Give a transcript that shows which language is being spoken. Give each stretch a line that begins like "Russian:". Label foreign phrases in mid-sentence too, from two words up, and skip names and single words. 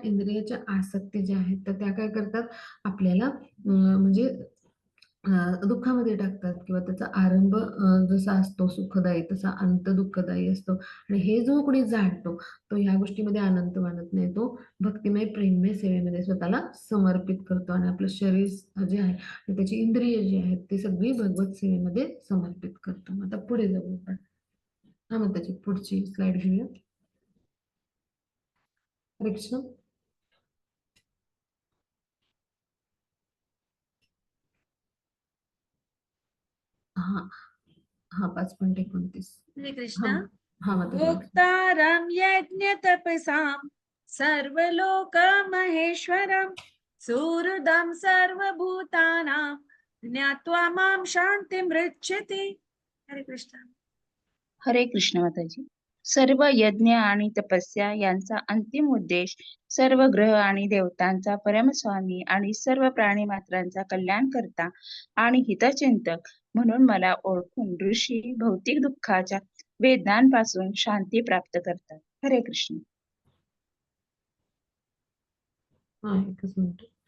Marathi: इंद्रियाच्या आसक्ती ज्या आहेत तर त्या काय करतात? आपल्याला म्हणजे दुःखामध्ये टाकतात किंवा त्याचा आरंभ जसा असतो सुखदायी तसा अंत दुःखदायी असतो आणि हे जो कोणी जाणतो तो ह्या गोष्टीमध्ये आनंद मानत नाही. तो भक्तिमय प्रेममय सेवेमध्ये स्वतःला समर्पित करतो आणि आपलं शरीर जे आहे आणि त्याची इंद्रिय जी आहेत ती सगळी भगवत सेवेमध्ये समर्पित करतो. मग आता पुढे जाऊ आपण. हा मग त्याची पुढची स्लाइड घेऊया. हरे कृष्ण. हा हा 5.29. हरे हा कृष्ण. हा माताजी वाचा.
Sanskrit: भोक्तारं यज्ञतपसां सर्वलोक महेश्वरं सुहृदं सर्वभूतानां ज्ञात्वा मां शान्तिमृच्छति.
Marathi: हरे कृष्ण. हरे कृष्ण माताजी. सर्व यज्ञ आणि तपस्या यांचा अंतिम उद्देश सर्व ग्रह आणि देवतांचा परमस्वामी आणि सर्व प्राणी मात्रांचा कल्याण करता आणि हितचिंतक म्हणून मला ओळखून ऋषी भौतिक दुःखाच्या वेदनांपासून शांती प्राप्त करतात. हरे कृष्ण. हा एकच मिनिट.